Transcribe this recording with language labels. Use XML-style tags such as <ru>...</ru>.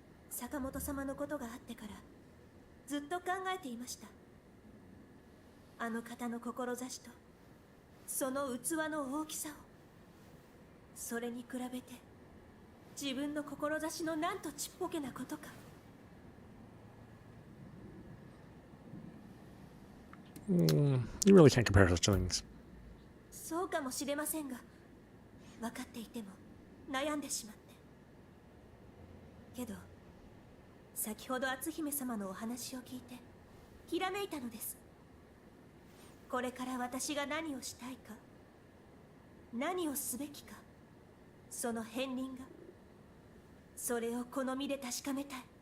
<ja>坂本様のことがあってからずっと考えていました。あの方の志とその器の大きさを。それに比べて自分の志のなんとちっぽけなことか。</ja> <en>You really can't compare such things.</en> <ja>そうかもしれませんが、分かっていても悩んでしまって。けど先ほど篤姫様のお話を聞いてひらめいたのです。これから私が何をしたいか、何をすべきか、その片鱗が、それを好みで確かめたい。</ja>